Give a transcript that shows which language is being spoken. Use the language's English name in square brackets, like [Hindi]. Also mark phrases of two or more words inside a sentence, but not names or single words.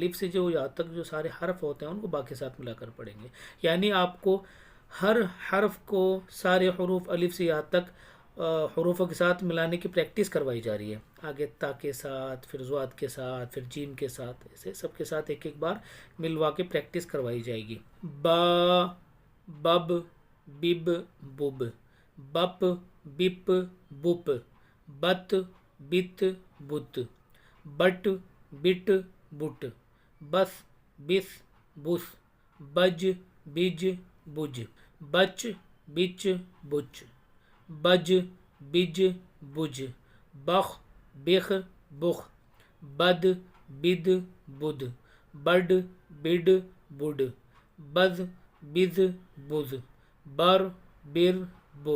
[Urdu] الف سے جو یہاں تک جو سارے حرف ہوتے ہیں ان کو با کے ساتھ ملا کر پڑھیں گے، یعنی آپ کو ہر حرف کو سارے حروف الف سے یہاں تک حروفوں کے ساتھ ملانے کی پریکٹس کروائی جا رہی ہے۔ آگے تا کے ساتھ، پھر زواد کے ساتھ، پھر جیم کے ساتھ، ایسے سب کے ساتھ ایک ایک بار ملوا کے پریکٹس کروائی جائے گی۔ با، بب، بب، بب، بپ، بپ، بپ، بت، بت، بت، بٹ، بٹ، بٹ، بس، بس، بس، بج، بج، بج، بچ، بچ، بچ، بج، بج، بج، بخ، بخ، بخ، بد، بد، بد، بڈ، بڈ، بڈ، بز، بز، بز، بر، بر، بر،